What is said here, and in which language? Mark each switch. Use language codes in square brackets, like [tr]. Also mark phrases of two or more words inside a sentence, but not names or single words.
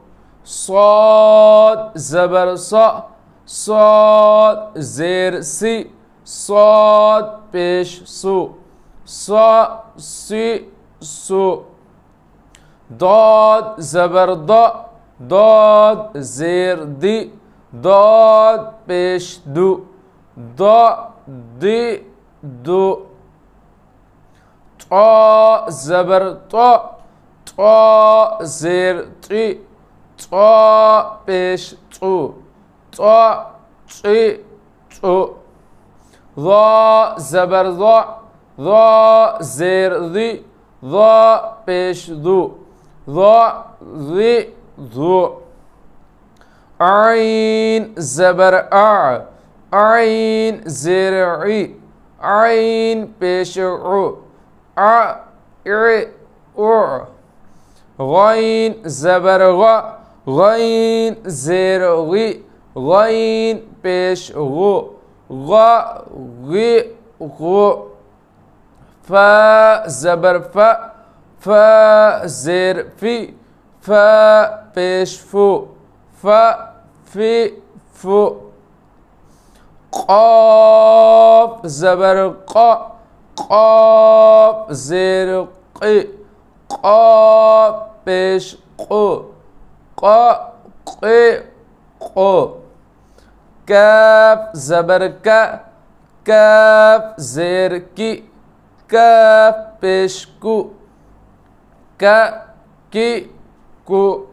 [ur] صاد زبر صا، صاد زیر صی، صاد پیش صو، صا صی صو, ضاد زبر ضا، ضاد زیر ضی، ضاد پیش ضو، ضا ضی ضو, طا زبر طا، طا زیر طی، طا پیش طو، طا طی طو، ظا زبر ظا، ظا زیر ظی، ظا پیش دو، ظا ظی ظو، عین زبر عا, عين زير عي عين پیش عو ع غين زبر غ غين زير غي غين پیش غو غ غي غو فا زبر فا فا زير في فا پیش فو فا في فو قاف زبر قا قاف زير قي قاف پیش قو قا قي قو كاف زبر كا كاف زير كي كاف پیش كو كا كي كو